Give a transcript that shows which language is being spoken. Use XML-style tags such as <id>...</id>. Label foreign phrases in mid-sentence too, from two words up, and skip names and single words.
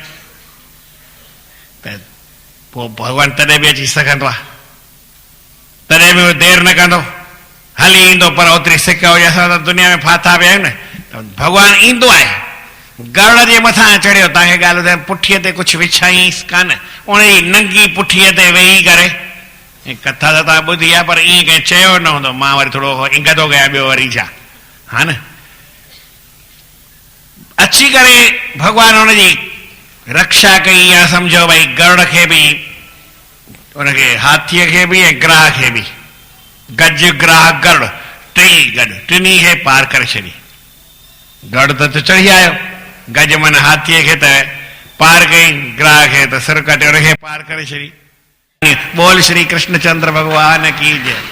<sd>त पोइ भॻवानु तॾहिं बि अची सघंदो आहे तॾहिं बि उहो देरि न कंदो हली ईंदो पर ओतिरी सिक हुजे असां त दुनिया में फाथा पिया आहियूं न त भॻवानु ईंदो आहे गरुड़ जे मथां चढ़ियो तव्हांखे ॻाल्हि ॿुधायां पुठीअ ते कुझु विछाईंसि कान उन जी नंगी पुठीअ ते वेही करे कथा त तव्हां ॿुधी आहे पर ईअं कंहिं चयो न हूंदो मां वरी थोरो इंगदो कयां ॿियो वरी छा हा न अची करे भॻवानु हुनजी रक्षा कई आहे सम्झो भई गरुड़ खे बि उनखे हाथीअ खे बि ऐं ग्राह खे बि गज ग्राह गरुड़ टई गॾु टिनी खे पार करे छॾी गरुड़ त चढ़ी आयो गज मन हाथीअ खे त पार कई ग्राह खे त सिर कटे उनखे पार करे छॾी</sd> <hi>बोल श्री कृष्णचंद्र भगवान की जय।</hi>